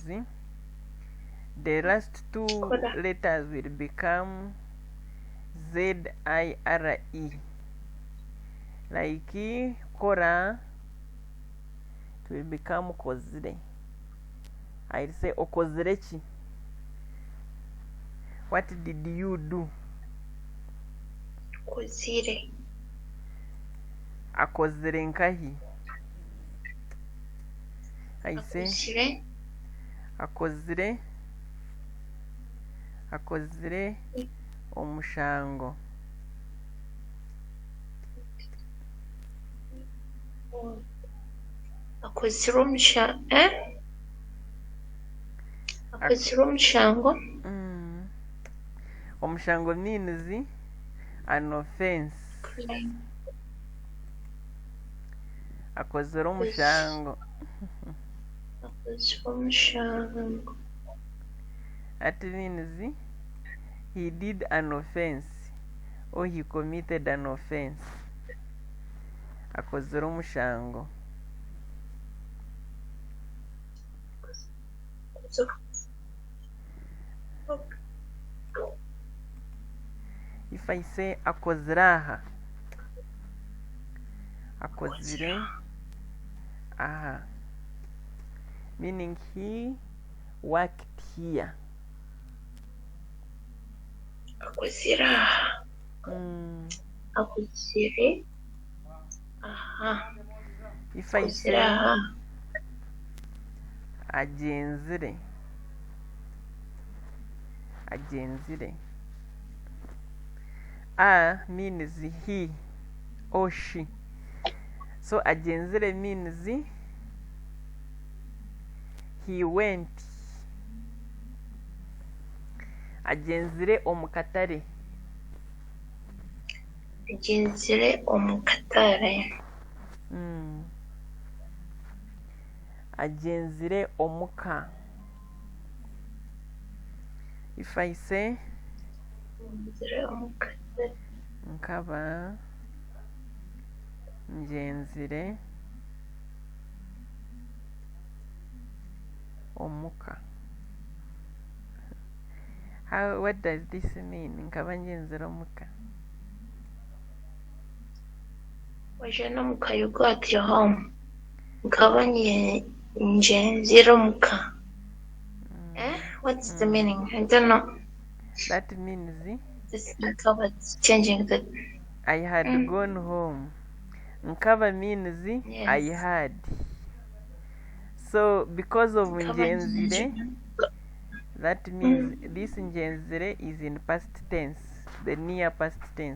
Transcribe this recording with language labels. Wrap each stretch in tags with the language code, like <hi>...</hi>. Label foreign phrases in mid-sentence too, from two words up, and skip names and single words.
<en>The last two letters will become zire, like kora, it will become kozire. I'll say okozirechi. What did you do?</en> <nyn>Kozire. Akozire nkahi.</nyn> <en>I say</en> <nyn>akozire omushango. Akozire omushango. Akozire omushango.</nyn> <en>Omushango means an offense.</en> <nyn>Akozire omushango. Akozire omushango.</nyn> <en>That means he did an offense or he committed an offense.</en> <nyn>Akozire omushango.</nyn> <en>If I say</en> <nyn>akoziraha, akozire aha,</nyn> <en>meaning he worked here.</en> <nyn>Akuzira. Akuzire. Aha.</nyn> <en>If I say</en> <nyn>Akuzira. agenzire,</nyn> <en>a means he or she, so agenzire means he went.</en> <nyn>Agenzire omukatare. Agenzire omukatare. Agenzire omuka.</nyn> <en>If I say</en> <nyn>Agenzire omukatare. Nkaba ngenzire omuka.</nyn> <en>What does this mean?</en> <nyn>Nkaba ngenzire omuka. Wajana muka,</nyn> <en>you got your home.</en> <nyn>Nkaba ngenzire omuka.</nyn> <en>What's the meaning? I don't know. That means This Nkaba changing the. I had gone home. Nkaba means Yes. I had. So because of ngenzire, that means this ngenzire is in past tense, the near past tense.</en>